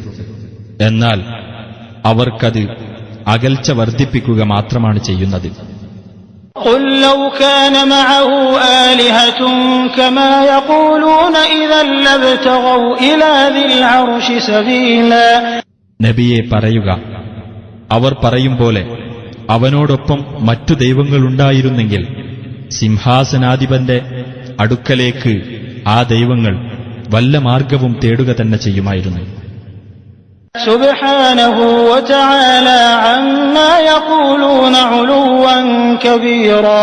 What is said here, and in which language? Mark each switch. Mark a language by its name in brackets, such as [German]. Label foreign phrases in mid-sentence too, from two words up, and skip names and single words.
[Malayalam] എന്നാൽ അവർക്കത് അകൽച്ച വർദ്ധിപ്പിക്കുക മാത്രമാണ് ചെയ്യുന്നത്. [Arabic] قُلْ لَوْ كَانَ مَعَهُ آلِهَةٌ كَمَا يَقُولُونَ إِذًا لَّابْتَغَوْا إِلَى ذِي الْعَرْشِ سَبِيلًا. [Malayalam] നബിയെ പറയുക, അവർ പറയും പോലെ അവനോടൊപ്പം മറ്റു ദൈവങ്ങളുണ്ടായിരുന്നെങ്കിൽ സിംഹാസനാധിപന്റെ അടുക്കലേക്ക് ആ ദൈവങ്ങൾ വല്ല മാർഗവും തേടുക തന്നെ ചെയ്യുമായിരുന്നു. [Arabic] سبحانه وتعالى عما يقولون علوا كبيرا.